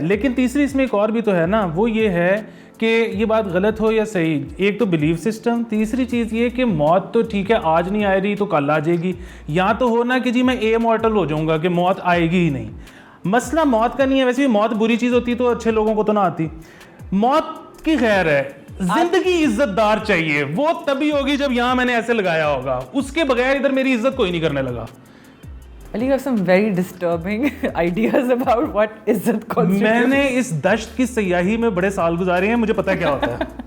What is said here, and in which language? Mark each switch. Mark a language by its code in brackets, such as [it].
[ur] لیکن تیسری اس میں ایک اور بھی تو ہے نا, وہ یہ ہے کہ یہ بات غلط ہو یا صحیح, ایک تو بلیف سسٹم, تیسری چیز یہ کہ موت تو ٹھیک ہے آج نہیں آئے رہی تو کل آ جائے گی, یا تو ہونا کہ جی میں مورٹل ہو جاؤں گا کہ موت آئے گی ہی نہیں. مسئلہ موت کا نہیں ہے, ویسے بھی موت بری چیز ہوتی تو اچھے لوگوں کو تو نہ آتی. موت کی خیر ہے, زندگی عزت دار چاہیے, وہ تبھی ہوگی جب یہاں میں نے ایسے لگایا ہوگا, اس کے بغیر ادھر میری عزت کوئی نہیں کرنے لگا. [en] Ali, you have some very disturbing ideas about what izzat constitutes. [ur] میں نے اس دشت کی سیاحی میں بڑے سال گزارے ہیں, مجھے پتہ کیا ہوتا ہے.